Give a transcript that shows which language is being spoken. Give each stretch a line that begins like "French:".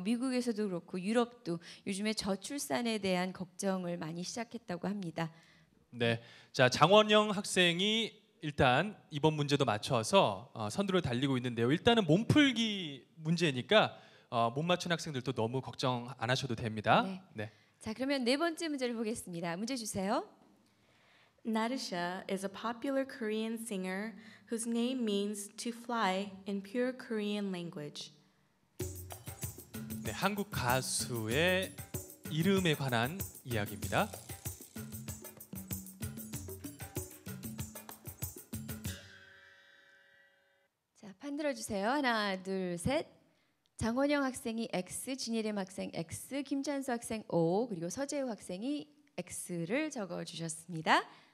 Korean: 미국에서도 그렇고 유럽도 요즘에 저출산에 대한 걱정을 많이 시작했다고 합니다. 네, 자 장원영 학생이 일단 이번 문제도 맞춰서 선두를 달리고 있는데요. 일단은 몸풀기 문제니까 못 맞춘 학생들도 너무 걱정 안 하셔도 됩니다. 네. 네. 자, 그러면 네 번째 문제를 보겠습니다. 문제 주세요.
English: Narisha is a popular Korean singer whose name means to fly in pure Korean language.
Korean: 네, 한국 가수의 이름에 관한 이야기입니다. 자, 판들어 주세요. 하나, 둘, 셋. 장원영 학생이 X, 진예림 학생 X, 김찬수 학생 O, 그리고 서재우 학생이 X를 적어 주셨습니다.